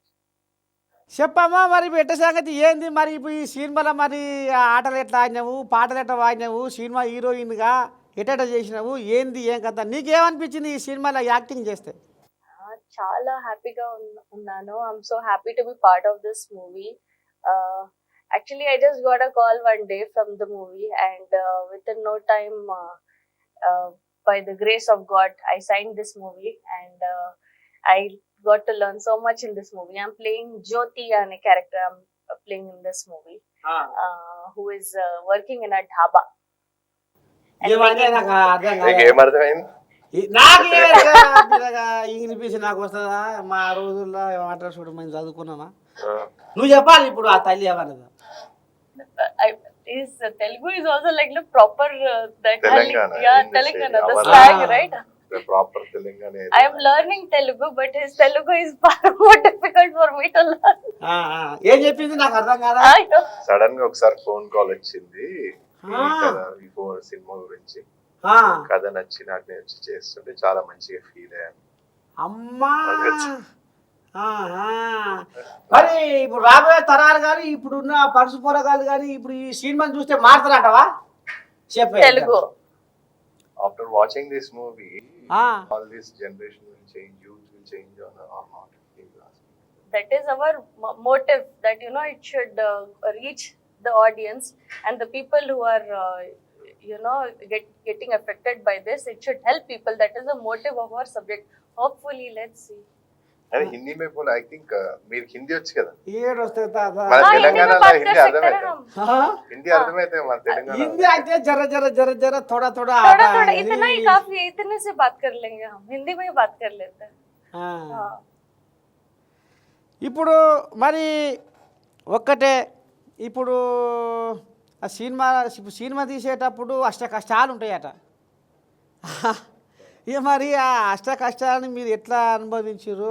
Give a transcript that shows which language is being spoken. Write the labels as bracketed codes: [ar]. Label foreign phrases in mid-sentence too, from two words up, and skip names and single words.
[te] చెప్పమ్మా మరి పెట్ట సంగతి ఏంది మరి? ఇప్పుడు ఈ సినిమాలో మరి ఆటలు ఎట్లా ఆడినావు, పాటలు ఎట్లా వాడినావు, సినిమా హీరోయిన్గా ఎట్ట చేసినావు, ఏంది ఏం కథ, నీకేమనిపించింది ఈ సినిమాలో యాక్టింగ్ చేస్తే? చాలా హ్యాపీగా ఉన్నాను. [en] I'm so happy to be part of this movie. Actually, I just got a call one day from the movie, and within no time, by the grace of God, I signed this movie, and I got to learn so much in this movie. I'm playing Jyoti, and a character I'm playing in this movie, who is working in a dhaba. [te] ఏమర్థమైంది నాకు ఇంగ్లీష్ నాకు వస్తుందా? మా రోజుల్లో ఏమంటారు చూడు, మేము చదువుకున్నామా? నువ్వు చెప్పాలి ఇప్పుడు ఆ తల్లి ఏమన్నదా? [en] Is Telugu is also like the proper Telangana. Telangana, the slang, right? The proper Telangana. I am learning Telugu, but his Telugu is far more difficult for me to learn. [te] ఏం చెప్పింది నాకు అర్థం కాదా? సడన్ గా ఒకసారి [en] phone call [te] వచ్చింది ఈ సినిమా గురించి, కథ నచ్చి నాకు నేను వచ్చి చేస్తుంటే చాలా మంచిగా ఫీల్ అయ్యాను. అమ్మా మరి ఇప్పుడు రాబోయే తరాలు కానీ ఇప్పుడున్న పరుసు పొరగాలు కానీ ఇప్పుడు ఈ సినిమాని చూస్తే మారుతారంటవా? చెప్పే [en] Telugu. After watching this movie, all this generation will change, youth will change or not? That is our motive, that it should reach the audience and the people who are getting affected by this. It should help people. That is the motive of our subject. Hopefully, let's see. [hi] अरे हिंदी में बोला, [en] I think [te] మీరు హిందీ వచ్చు కదా? ఏడు వస్తే తాత మన తెలంగాణలో హిందీ అర్థమైతే, హిందీ అర్థమైతే మన తెలంగాణ [hi] हिंदी అయితే जरा जरा जरा जरा थोड़ा थोड़ा थोड़ा इतना ही काफी है, इतने से बात कर लेंगे हम, हिंदी में ही बात कर लेते हैं. [te] ఇప్పుడు మరి ఒక్కటే, ఇప్పుడు ఆ సినిమా తీసేటప్పుడు అష్ట కష్టాలు ఉంటాయట. ఇక మరి ఆ అష్ట కష్టాలని మీరు ఎట్లా అనుభవించారు?